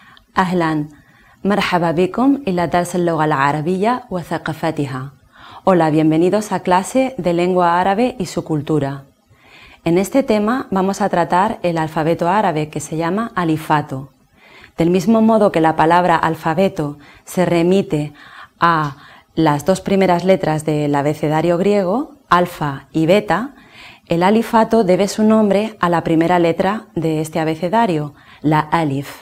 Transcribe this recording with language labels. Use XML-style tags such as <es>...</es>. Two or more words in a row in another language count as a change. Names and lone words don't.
<ar>أهلا مرحبا بكم إلى درس اللغة العربية وثقافتها.</ar> <es>Hola, bienvenidos a clase de lengua árabe y su cultura. En este tema vamos a tratar el alfabeto árabe que se llama alifato. Del mismo modo que la palabra alfabeto se remite a las dos primeras letras del abecedario griego, alfa y beta, el alifato debe su nombre a la primera letra de este abecedario, la alif.</es>